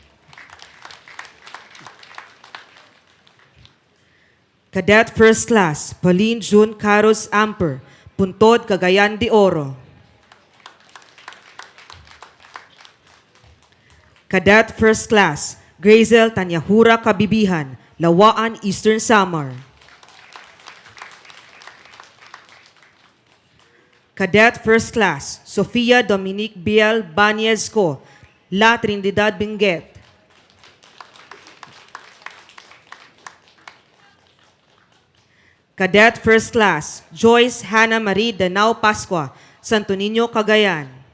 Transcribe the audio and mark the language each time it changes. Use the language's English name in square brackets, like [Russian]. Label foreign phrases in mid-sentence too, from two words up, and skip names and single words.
[English] Cadet First Class Pauline June Caros Amper, Puntod, Cagayan de Oro. Cadet First Class Grazel Tanyahura Kabibihan, Lawaan, Eastern Samar. Cadet First Class Sofia Dominique Biel Baniezco, La Trinidad, Benguet. Cadet First Class Joyce Hannah Marie Danao Pascua, Santo Niño, Cagayan.